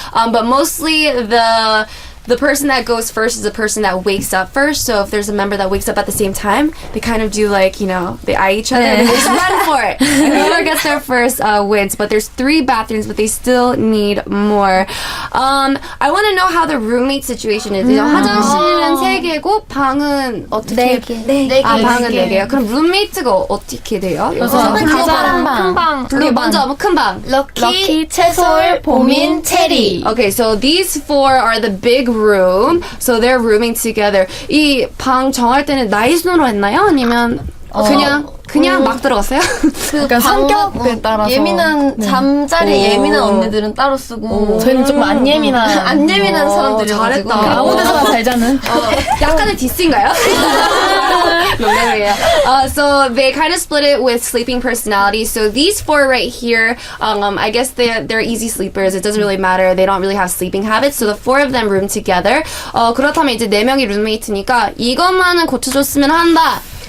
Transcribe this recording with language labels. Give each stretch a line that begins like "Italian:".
English: But mostly the person that goes first is the person that wakes up first. So if there's a member that wakes up at the same time, they kind of do like, you know, they eye each other and they just run for it. And whoever gets there first wins. But there's 3 bathrooms, but they still need more. I want to know how the roommate situation is.
Korean: 화장실은 3개고 방은 어떻게? 4개. 방은 4개요. 그럼 룸메이트가 어떻게 돼요? 큰 방. 우리 먼저 큰 방. 럭키, 채솔, 보민, 체리.
English: Okay, so these 4 are the big room. So they're rooming together.
Korean: 이 방 정할 때는 나이 순으로 했나요? 아니면 그냥 막 들어갔어요? 그러니까 성격에 따라서 예민한 잠자리 예민한 언니들은 따로 쓰고 저희는 좀 안 예민한 잘했다. 사람들이어가지고 아무 데서나 잘 자는. 약간의 디스인가요? 농담이에요.
English: So they kind of split it with sleeping personality. So these 4 right here, I guess they're easy sleepers. It doesn't really matter. They don't really have sleeping habits. So the 4 of them room together.
Korean: 그렇다면 이제 4명이 룸메이트니까 이것만은 고쳐줬으면 한다.